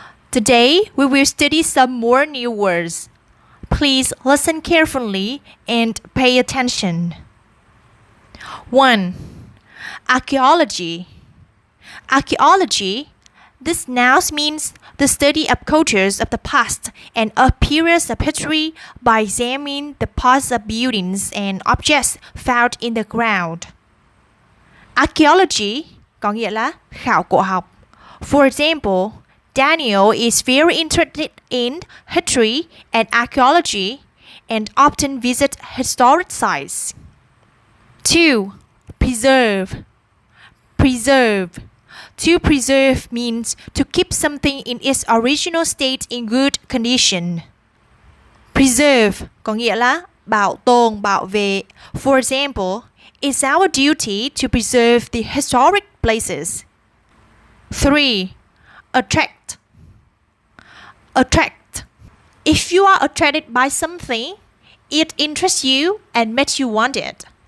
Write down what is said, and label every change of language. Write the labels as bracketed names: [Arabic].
[English] Today, we will study some more new words. Please listen carefully and pay attention. 1. Archaeology. Archaeology. This noun means the study of cultures of the past and of periods of history by examining the parts of buildings and objects found in the ground. [Vietnamese] Archaeology có nghĩa là khảo cổ học. [English] For example, Daniel is very interested in history and archaeology and often visits historic sites. 2. Preserve. Preserve. To preserve means to keep something in its original state in good condition. [Vietnamese] Preserve có nghĩa là bảo tồn, bảo vệ. [English] For example, it's our duty to preserve the historic places. 3. Attract. Attract. If you are attracted by something, it interests you and makes you want it.